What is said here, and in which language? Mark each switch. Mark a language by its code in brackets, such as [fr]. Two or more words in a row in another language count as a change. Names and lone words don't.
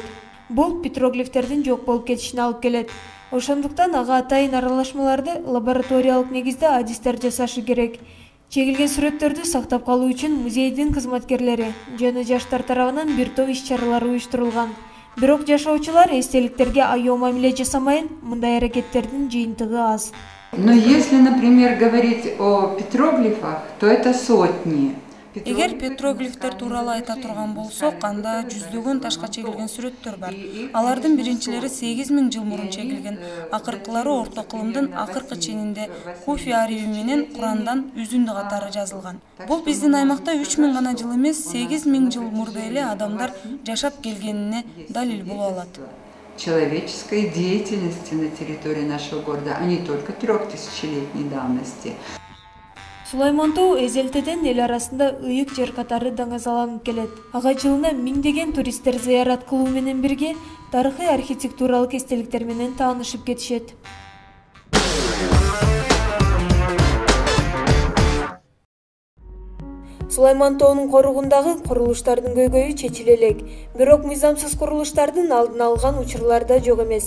[ky] Бул петроглифтердин жок болуп кетишине алып келет. Ошондуктан ага атайын аралашмаларды лабораториялык негизде адистер жасашы керек. Чегилген сүрөттөрдү сактап калуу үчүн музейдин кызматкерлери жана жаштар тарабынан бир топ иш-чаралар уюштурулган. Бирок жашоочулар эстеликтерге аял мамиле жасамайын, мындай аракеттердин жыйынтыгы аз. [ru] Но если, например, говорить о петроглифах, то это сотни. [ky] Эгер петроглифтер тууралуу айта турган болсок, анда жүздөгөн ташка чегилген сүрөттөр бар. Алардын биринчилери 8000 жыл мурун чегилген, акыркылары орто кылымдын акыркы ченинде Хуфи ариби менен Курандан үзүндү катары жазылган. Бул биздин аймакта 3000 гана жыл эмес, 8000 жыл мурда эле адамдар жашап келгенине далил боло алат. [ru] Человеческой деятельности на территории нашего города, а не только 3000-летней давности. [ky] Сулайман тоо эзелтеден эл арасында ыйык жер катары даңазаланып келет. Ага жылына миңдеген туристтер зыярат кылуу менен бирге тарыхый архитектуралык эстеликтер менен таанышып кетишет. Сулайман тоонун коругундагы курулуштардын көйгөйү чечиле элек, бирок мыйзамсыз курулуштардын алдын алган учурлар да жок эмес.